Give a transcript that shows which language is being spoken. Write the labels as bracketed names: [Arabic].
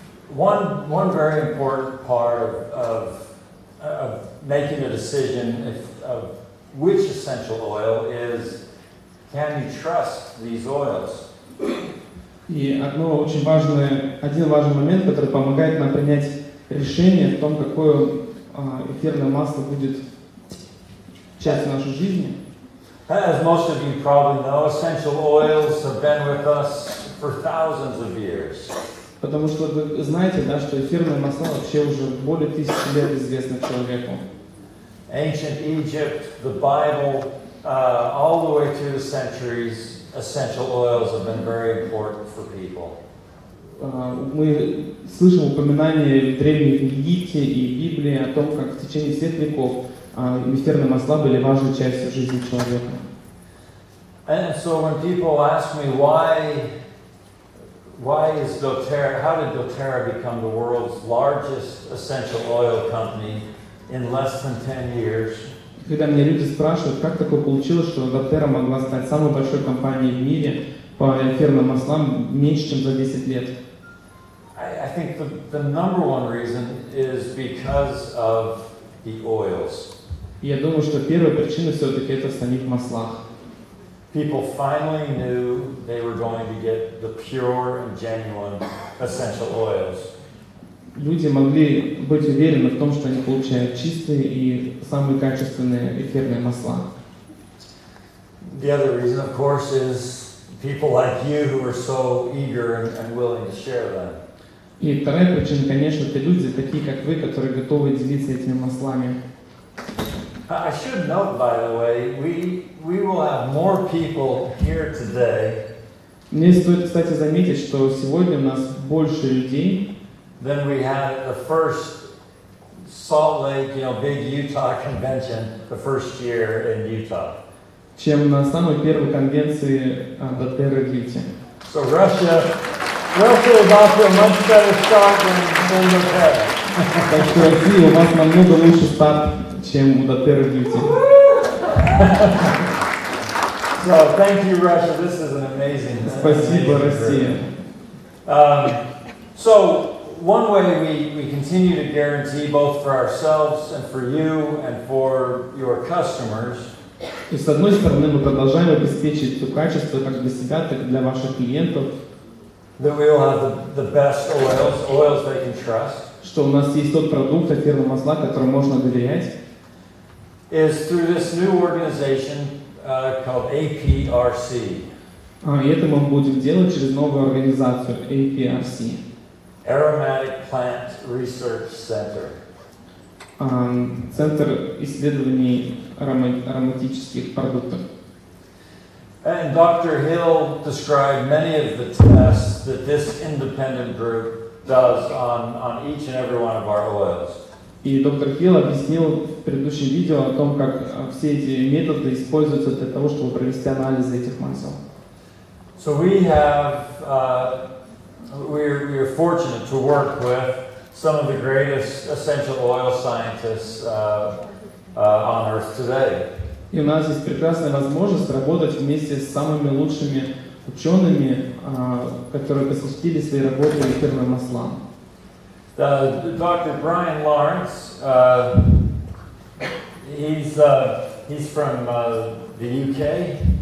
[English] One very important part of making a decision of which essential oil is, can you trust these oils? [Russian] И один важный момент, который помогает нам принять решение в том, какое эфирное масло будет частью нашей жизни. [English] As most of you probably know, essential oils have been with us for thousands of years. [Russian] Потому что вы знаете, да, что эфирные масла вообще уже более 1000 лет известны человеку. [English] Ancient Egypt, the Bible, all the way through the centuries, essential oils have been very important for people. [Russian] Мы слышим упоминания в древнем Египте и Библии о том, как в течение всех веков эфирные масла были важной частью жизни человека. [English] And so when people ask me why is doTERRA, how did doTERRA become the world's largest essential oil company in less than 10 years? [Russian] Когда меня люди спрашивают, как такое получилось, что doTERRA могла стать самой большой компанией в мире по эфирным маслам меньше, чем за 10 лет. [English] I think the number one reason is because of the oils. [Russian] И я думаю, что первая причина все-таки это в самих маслах. [English] People finally knew they were going to get the pure and genuine essential oils. [Russian] Люди могли быть уверены в том, что они получают чистые и самые качественные эфирные масла. [English] The other reason, of course, is people like you who are so eager and willing to share them. [Russian] И вторая причина, конечно, это люди, такие как вы, которые готовы делиться этими маслами. [English] I should note, by the way, we will have more people here today [Russian] Мне стоит, кстати, заметить, что сегодня у нас больше людей, [English] than we had at the first Salt Lake, big Utah convention, the first year in Utah. [Russian] чем на самой первой конвенции doTERRA в Юте. [English] So Russia is off to a much better start than doTERRA. [Russian] Так что Россия, у вас намного лучше старт, чем у doTERRA в Юте. [English] So thank you, Russia. This is an amazing. [Russian] Спасибо, Россия. [English] So one way we continue to guarantee both for ourselves and for you and for your customers. [Russian] И с одной стороны мы продолжаем обеспечить то качество как для себя, так и для ваших клиентов. [English] That we will have the best oils they can trust. [Russian] Что у нас есть тот продукт, эфирные масла, которым можно доверять. [English] Is through this new organization called APRC. [Russian] И это мы будем делать через новую организацию APRC. [English] Aromatic Plant Research Center. [Russian] Центр исследований ароматических продуктов. [English] And Dr. Hill described many of the tests that this independent group does on each and every one of our oils. [Russian] И доктор Хилл объяснил в предыдущем видео о том, как все эти методы используются для того, чтобы провести анализы этих масел. [English] So we are fortunate to work with some of the greatest essential oil scientists on Earth today. [Russian] И у нас есть прекрасная возможность работать вместе с самыми лучшими учеными, которые посвятили свои работы эфирным маслам. [English] Dr. Brian Lawrence, he's from the UK.